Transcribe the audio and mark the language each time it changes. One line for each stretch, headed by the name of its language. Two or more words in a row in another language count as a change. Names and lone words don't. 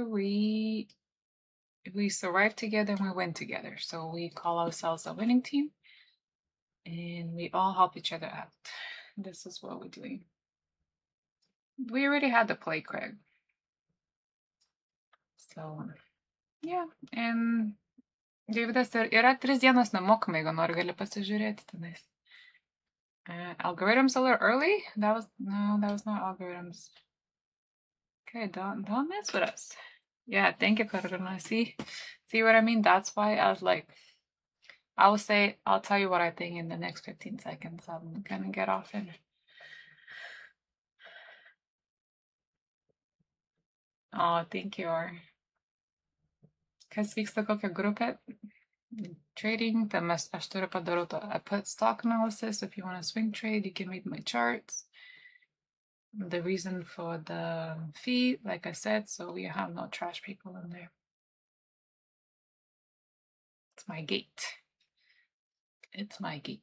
English: We survive together, and we win together. So we call ourselves a winning team, and we all help each other out. This is what we're doing. We already had the play, Craig. So, yeah.
Lithuanian: And Davidas, yra 3 dienos nemokamai, jeigu nori, gali pasižiūrėti tenais.
English: Algorithms a little early? That was not algorithms. Okay, don't mess with us. Yeah, thank you, Karuna. See what I mean? That's why I was like, I'll tell you what I think in the next 15 seconds. I'm gonna get off in. Oh, thank you.
Lithuanian: Kas vyksta kokia grupė?
English: Trading, then I put stock analysis. If you want to swing trade, you can read my charts. The reason for the fee, like I said, so we have no trash people in there. It's my gate. It's my gate.